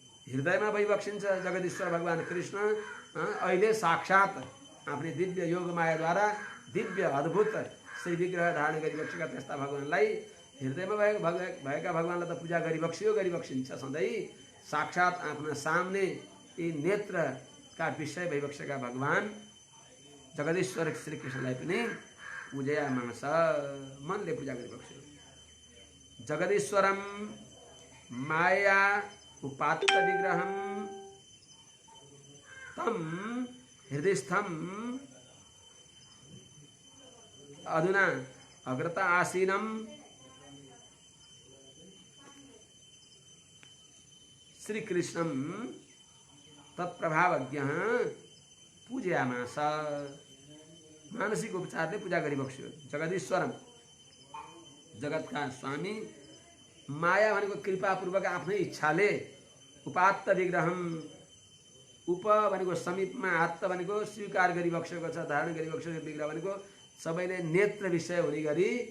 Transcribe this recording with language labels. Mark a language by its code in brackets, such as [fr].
[ne] हृदयमा भइबक्सिन्छ जगदीश्वर भगवान कृष्ण अहिले साक्षात आफ्नै दिव्य योग मायाद्वारा दिव्य अद्भुत श्री विग्रह धारण गरिबक्सेका त्यस्ता भगवानलाई हृदयमा भएका भगवानलाई त पूजा गरिबक्सिन्छ सधैँ। साक्षात आफ्ना सामने यी नेत्रका विषय भइबक्सेका भगवान जगदीश्वर श्रीकृष्णलाई पनि पूजयामास, मनले पूजा गरिबक्स्यो। [sa] जगदीश्वरम माया उपात्त विग्रहम तम हृदयस्थम अधुना अग्रत आसीनम श्रीकृष्णं तत्प्रभावज्ञ पूजयामास। [ne] मानसिक उपचारले पूजा गरिबक्स्यो। जगदीश्वरम, जगतका स्वामी, माया भनेको कृपापूर्वक आफ्नै इच्छाले, उपात्त विग्रहम, उप भनेको समीपमा, आत्त भनेको स्वीकार गरिबक्सेको छ, धारण गरिबक्सेको, विग्रह भनेको सबैले नेत्र विषय हुने गरी